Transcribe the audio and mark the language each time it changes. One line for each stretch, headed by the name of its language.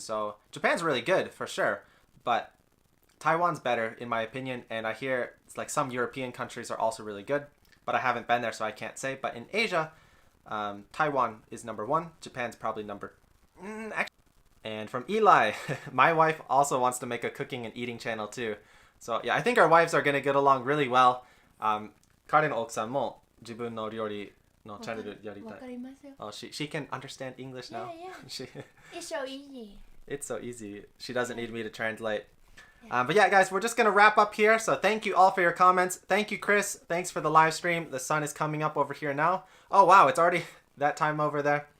English: So Japan's really good for sure, but Taiwan's better in my opinion, and I hear it's like some European countries are also really good, but I haven't been there, so I can't say. But in Asia, Taiwan is number one. Japan's probably number And from Eli, my wife also wants to make a cooking and eating channel too. So yeah, I think our wives are going to get along really well.
Japanese: 彼の奥さんも自分の料理のチャンネルやりたい。わかりますよ。
English: Oh, she can understand English now. Yeah. It's so easy. It's so easy. She doesn't need me to translate. But yeah, guys, we're just going to wrap up here. So thank you all for your comments. Thank you, Chris. Thanks for the live stream. The sun is coming up over here now. Oh, wow. It's already that time over there.